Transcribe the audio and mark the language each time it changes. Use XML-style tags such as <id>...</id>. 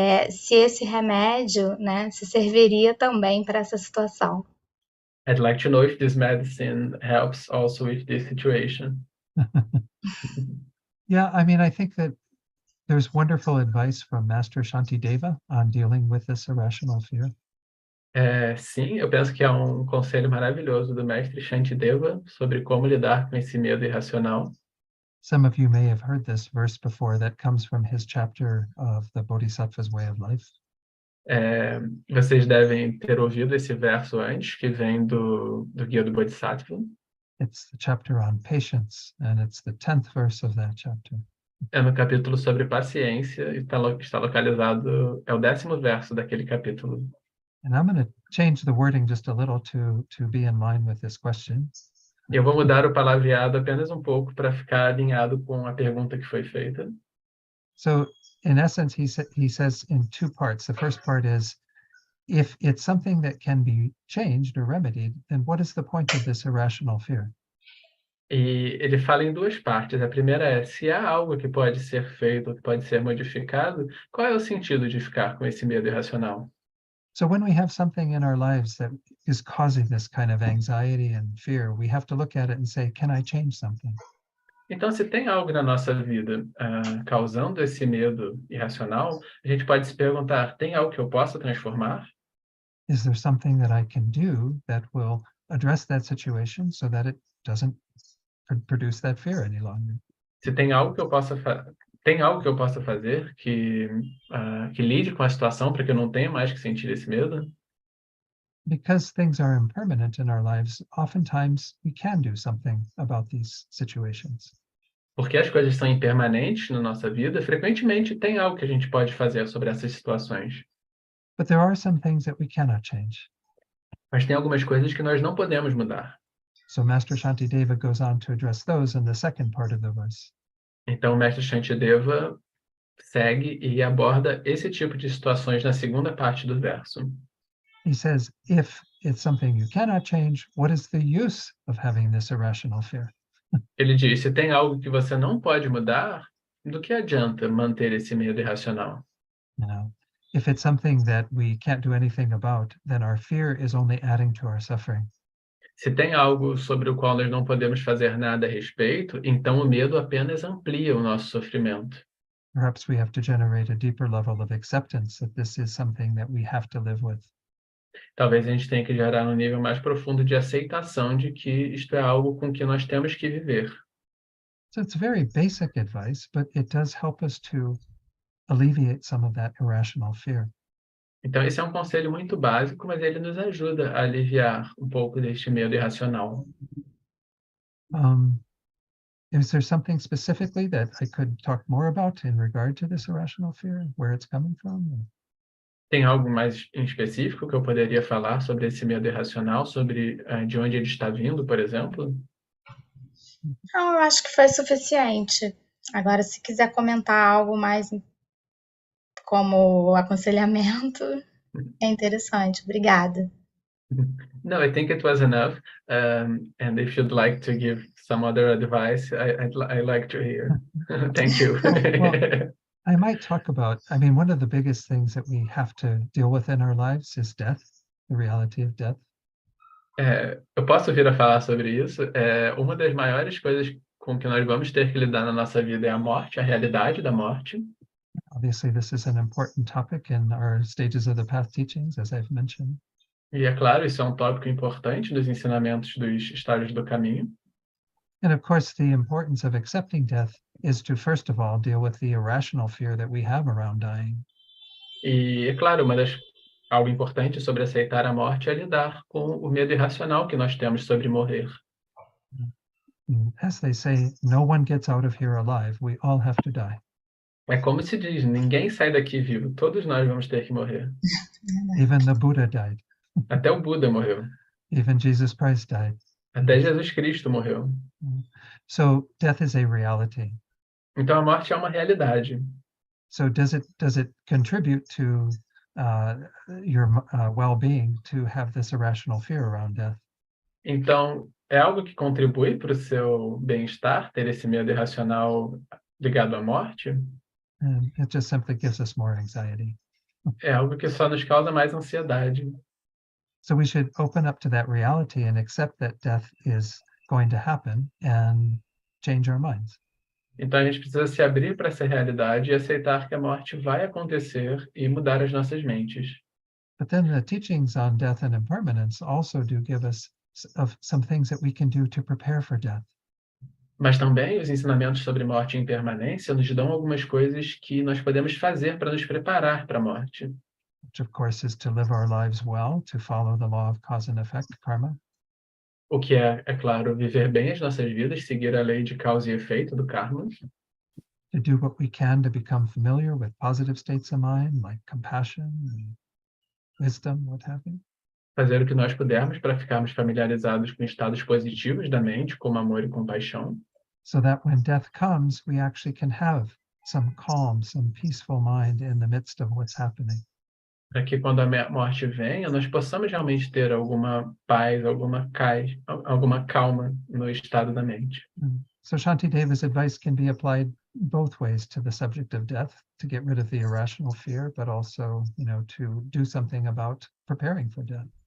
<pt>Se esse remédio, né, se serviria também para essa situação.</pt> <en>I'd like to know if this medicine helps also with this situation. Yeah, I mean, I think that there's wonderful advice from Master Shantideva on dealing with this irrational fear.</en> <pt>Sim, eu penso que há um conselho maravilhoso do mestre Shantideva sobre como lidar com esse medo irracional.</pt> <en>Some of you may have heard this verse before that comes from his chapter of the Bodhisattva's Way of Life.</en> <pt>Vocês devem ter ouvido esse verso antes, que vem do Guia do Bodhisattva.</pt> <en>It's the chapter on patience, and it's the 10th verse of that chapter.</en> <pt>É no capítulo sobre paciência, e está localizado, é o 10º verso daquele capítulo.</pt> <en>And I'm going to change the wording just a little to be in line with this question.</en> <pt>Eu vou mudar o palavreado apenas um pouco para ficar alinhado com a pergunta que foi feita.</pt> <en>So, in essence, he says in two parts. The first part is, if it's something that can be changed or remedied, then what is the point of this irrational fear?</en> <pt>E ele fala em duas partes. A primeira é, se há algo que pode ser feito, que pode ser modificado, qual é o sentido de ficar com esse medo irracional?</pt> <en>So when we have something in our lives that is causing this kind of anxiety and fear, we have to look at it and say, can I change something?</en> <pt>Então, se tem algo na nossa vida causando esse medo irracional, a gente pode se perguntar, tem algo que eu possa transformar?</pt> <en>Is there something that I can do that will address that situation so that it doesn't produce that fear any longer?</en> <pt>Se tem algo que eu possa fazer que lide com a situação para que eu não tenha mais que sentir esse medo?</pt> <en>Because things are impermanent in our lives, oftentimes we can do something about these situations.</en> <pt>Porque as coisas são impermanentes na nossa vida, frequentemente tem algo que a gente pode fazer sobre essas situações.</pt> <en>But there are some things that we cannot change.</en> <pt>Mas tem algumas coisas que nós não podemos mudar.</pt> <en>So Master Shantideva goes on to address those in the second part of the verse.</en> <pt>Então o mestre Shantideva segue e aborda esse tipo de situações na segunda parte do verso.</pt> <en>He says, if it's something you cannot change, what is the use of having this irrational fear?</en> <pt>Ele diz, se tem algo que você não pode mudar, do que adianta manter esse medo irracional?</pt> <en>You know, if it's something that we can't do anything about, then our fear is only adding to our suffering.</en> <pt>Se tem algo sobre o qual nós não podemos fazer nada a respeito, então o medo apenas amplia o nosso sofrimento.</pt> <en>Perhaps we have to generate a deeper level of acceptance that this is something that we have to live with.</en> <pt>Talvez a gente tenha que gerar um nível mais profundo de aceitação de que isto é algo com que nós temos que viver.</pt> <en>So it's very basic advice, but it does help us to alleviate some of that irrational fear.</en> <pt>Então, esse é um conselho muito básico, mas ele nos ajuda a aliviar um pouco deste medo irracional.</pt> <en>Is there something specifically that I could talk more about in regard to this irrational fear, where it's coming from?</en> <pt>Tem algo mais em específico que eu poderia falar sobre esse medo irracional, sobre de onde ele está vindo, por exemplo? Não, eu acho que foi suficiente. Agora, se quiser comentar algo mais como aconselhamento, é interessante. Obrigada.</pt> <en>No, I think it was enough. And if you'd like to give some other advice, I'd like to hear. Thank you. Well, I might talk about, I mean, one of the biggest things that we have to deal with in our lives is death, the reality of death.</en> <pt>Eu posso vir a falar sobre isso. Uma das maiores coisas com que nós vamos ter que lidar na nossa vida é a morte, a realidade da morte.</pt> <en>Obviously, this is an important topic in our stages of the path teachings, as I've mentioned.</en> <pt>E é claro, isso é um tópico importante nos ensinamentos dos estágios do caminho.</pt> <en>And of course, the importance of accepting death is to, first of all, deal with the irrational fear that we have around dying.</en> <pt>E é claro, algo importante sobre aceitar a morte é lidar com o medo irracional que nós temos sobre morrer.</pt> <en>As they say, no one gets out of here alive. We all have to die.</en> <pt>É como se diz, ninguém sai daqui vivo, todos nós vamos ter que morrer.</pt> <en>Even the Buddha died.</en> <pt>Até o Buda morreu.</pt> <en>Even Jesus Christ died.</en> <pt>Até Jesus Cristo morreu.</pt> <en>So death is a reality.</en> <pt>Então a morte é uma realidade.</pt> <en>So does it contribute to your well-being to have this irrational fear around death?</en> <pt>Então é algo que contribui para o seu bem-estar, ter esse medo irracional ligado à morte?</pt> <en>And it just simply gives us more anxiety.</en> <pt>É algo que só nos causa mais ansiedade.</pt> <en>So we should open up to that reality and accept that death is going to happen and change our minds.</en> <pt>Então a gente precisa se abrir para essa realidade e aceitar que a morte vai acontecer e mudar as nossas mentes.</pt> <en>But then the teachings on death and impermanence also do give us some things that we can do to prepare for death.</en> <pt>Mas também os ensinamentos sobre morte e impermanência nos dão algumas coisas que nós podemos fazer para nos preparar para a morte.</pt> <en>Which of course is to live our lives well, to follow the law of cause and effect, karma.</en> <pt>O que é claro, viver bem as nossas vidas, seguir a lei de causa e efeito do karma.</pt> <en>To do what we can to become familiar with positive states of mind, like compassion and wisdom, what have you.</en> <pt>Fazer o que nós pudermos para ficarmos familiarizados com estados positivos da mente, como amor e compaixão.</pt> <en>So that when death comes, we actually can have some calm, some peaceful mind in the midst of what's happening.</en> <pt>Para que quando a morte venha, nós possamos realmente ter alguma paz, alguma calma no estado da mente.</pt> <en>So Shantideva's advice can be applied both ways to the subject of death, to get rid of the irrational fear, but also, to do something about preparing for death.</en>